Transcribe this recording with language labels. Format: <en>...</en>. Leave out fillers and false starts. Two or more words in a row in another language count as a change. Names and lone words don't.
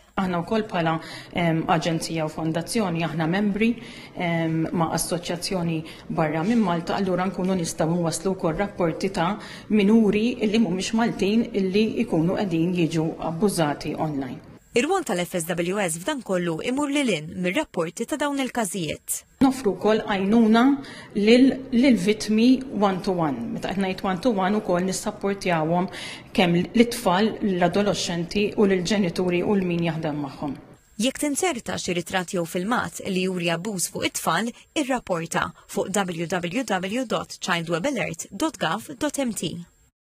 <mt>Aħna wkoll bħala aġenzija u fondazzjoni aħna membri ma' assoċjazzjoni barra minn Malta, allura nkunu nistgħu nwasslu wkoll rapporti ta' minuri illi mhumiex Maltin illi jkunu qegħdin jiġu abbużati online. Ir-rwol tal-FSWS f'dan kollu imur lilin mir-rapporti ta' dawn il-każijiet. Nofru wkoll għajnuna lill-vittmi</mt> <en>one-to-one.</en> <mt>Meta qed ngħid</mt> <en>one-to-one</en> <mt>ukoll nissapportjawhom kemm l-itfal, l-adolescenti u l-ġenituri u l-min jaħdem magħhom. Jekk tinserta xi ritratt jew filmat li juri abbuż fuq it-tfal, irrapporta fuq www.childwebalert.gov.mt.</mt>